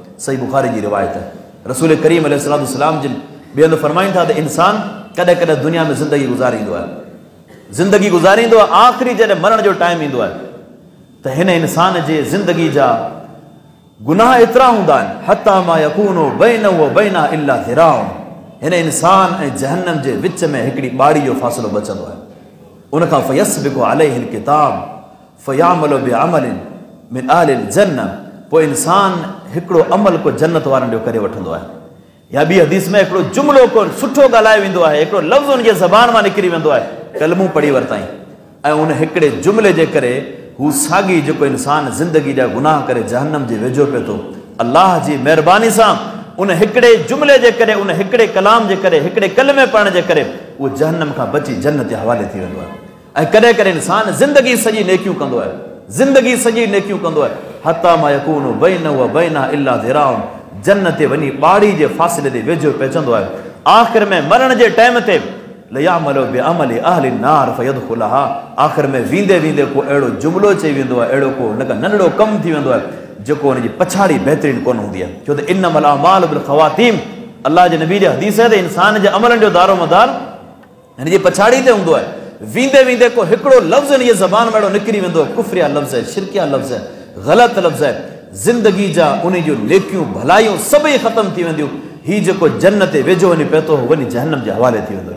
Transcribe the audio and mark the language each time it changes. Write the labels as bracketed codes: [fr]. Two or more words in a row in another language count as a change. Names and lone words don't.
[sd] सही बुखारी जी रिवायत आहे। रसूल करीम अलैहिस्सलाम जिन ॿिए हंधि फरमाइनि था त इंसानु कॾहिं कॾहिं दुनिया में ज़िंदगी गुज़ारींदो आहे, ज़िंदगी गुज़ारींदो आहे, आख़िरी जॾहिं मरण जो टाइम ईंदो आहे त हिन इंसान जे ज़िंदगी जा गुनाह एतिरा हूंदा आहिनि [ar] حتى ما يكون بينه وبينها إلا ذراع, [sd] हिन इंसान ऐं जहन्नम जे विच में हिकिड़ी ॿाड़ी जो फ़ासिलो बचंदो आहे। [ar] उनखां فيسبق عليه الكتاب فيعمل بعمل من أهل الجنة, [sd] पोइ इंसान हिकिड़ो अमल को जन्नत वारनि जो करे वठंदो आहे। या ॿी हदीस में हिकिड़ो जुमिलो को सुठो ॻाल्हाए वेंदो आहे, हिकिड़ो लफ़्ज़ हुनजे ज़बान मां निकिरी वेंदो आहे, कलमूं पढ़ी वरिताई, ऐं उन हिकिड़े जुमिले जे करे हू साॻी जेको इंसानु ज़िंदगी जा गुनाह करे जहन्नम जे वेझो पिए थो, अलाह जी महिरबानी सां उन हिकिड़े जुमिले जे करे, उन हिकिड़े कलाम जे करे, हिकिड़े कलमे पढ़ण जे करे उहो जहन्नम खां बची जन्नत जे हवाले थी वेंदो आहे। ऐं कॾहिं कॾहिं इंसानु ज़िंदगी सॼी नेकियूं कंदो आहे, ज़िंदगी सॼी नेकियूं कंदो आहे, [ar] حتى ما يكون بينه وبينها إلا ذراع, [sd] जन्नत ते वञी ॿाड़ी जे फ़ासिले ते वेझो पहुचंदो आहे। आख़िर में मरण जे टाइम ते [ar] ليعمل بعمل أهل النار فيدخلها, [sd] आख़िर में वेंदे वेंदे को अहिड़ो जुमिलो चई वेंदो आहे, अहिड़ो को नंढड़ो कमु थी वेंदो आहे जेको हुनजी पछाड़ी बहितरीन कोन हूंदी आहे। छो त [ar] إنما الأعمال بالخواتيم, [sd] अलाह जे नबी जे हदीस आहे त इंसान जे अमलनि जो दारो मदार हिन जी पछाड़ी ते हूंदो आहे। वेंदे वेंदे को हिकिड़ो लफ़्ज़ हिन जे ज़बान में अहिड़ो निकिरी वेंदो आहे, कुफ़रिया लफ़्ज़ आहे, शिरकिया लफ़्ज़ आहे, ग़लति लफ़्ज़ आहे, ज़िंदगी जा उन जूं नेकियूं भलायूं सभई ख़तमु थी वेंदियूं। हीउ जेको जन्नत ते वेझो वञी पियो थो वञी जहन्नम जे हवाले थी वेंदो।